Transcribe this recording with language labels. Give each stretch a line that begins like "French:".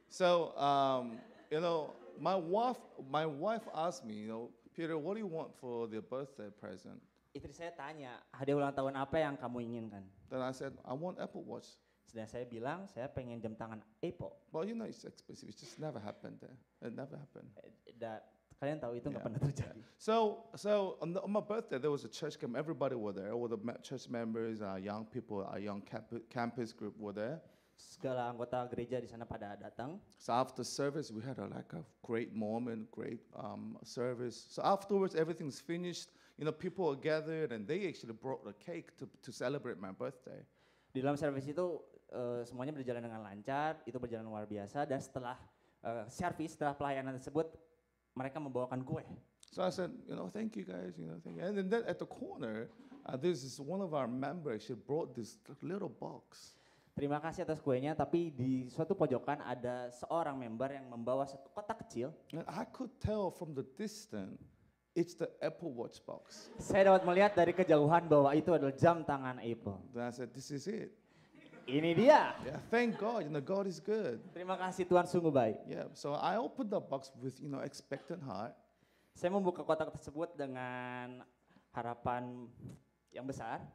English: So you know, my wife asked me, you know, Peter, what do you want for the birthday present?
Indonesian: Istri saya tanya, hadiah ulang tahun apa yang kamu inginkan?
English: Then I said, I want Apple Watch.
Indonesian: Dan saya bilang, saya pengen jam tangan Apple.
English: But you know, it's expensive. It just never happened there. It never happened.
Indonesian: Kalian tahu itu nggak pernah terjadi.
English: So on my birthday, there was a church camp. Everybody were there. All the church members, our young people, our young campus group were there.
Indonesian: Segala anggota gereja di sana pada datang.
English: So after service, we had a great moment, great service. So afterwards, everything's finished. You know, people were gathered, and they actually brought a cake to celebrate my birthday.
Indonesian: Di dalam service itu semuanya berjalan dengan lancar, itu berjalan luar biasa. Dan setelah setelah pelayanan tersebut, mereka membawakan kue.
English: So I said, you know, thank you guys, you know, thank you. And then at the corner, this is one of our members. She brought this little box.
Indonesian: Terima kasih atas kuenya, tapi di suatu pojokan ada seorang member yang membawa satu kotak kecil.
English: And I could tell from the distance, it's the Apple Watch box.
Indonesian: Saya dapat melihat dari kejauhan bahwa itu adalah jam tangan Apple.
English: Then I said, this is it.
Indonesian: Ini dia.
English: Yeah, thank God, you know, God is good.
Indonesian: Terima kasih Tuhan, sungguh baik.
English: Yeah, so I opened the box with, you know, expectant heart.
Indonesian: Saya membuka kotak tersebut dengan harapan yang besar.